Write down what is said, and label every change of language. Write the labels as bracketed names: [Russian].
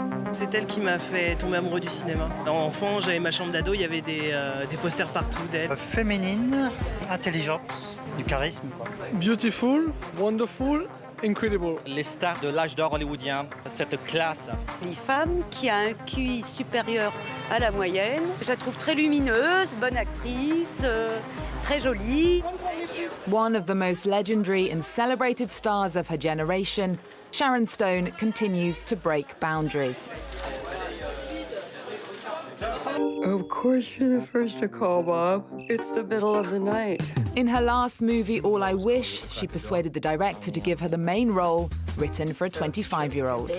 [French] C'est elle qui m'a fait tomber amoureux du cinéma. Enfant, j'avais ma chambre d'ado, il y avait des posters partout d'elle. Féminine, intelligente, du charisme, quoi. [English] Beautiful, wonderful, incredible. [French] Les stars de l'âge d'or hollywoodien, cette classe. Une femme qui a un QI supérieur à la moyenne. Je la trouve très lumineuse, bonne actrice, très jolie. [English] One of the most legendary and celebrated stars of her generation, Sharon Stone continues to break boundaries. Of course you're the first to call, Bob. It's the middle of the night. In her last movie, All I Wish, she persuaded the director to give her the main role, written for a 25-year-old.